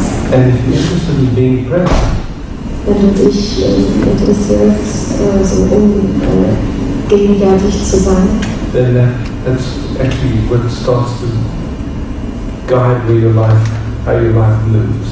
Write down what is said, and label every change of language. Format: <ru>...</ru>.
<en>And if you're interested in being present,</en> <de>Wenn du dich interessierst, gegenwärtig zu sein,</de> <en>then that's actually what starts to guide where your life, how your life moves.</en>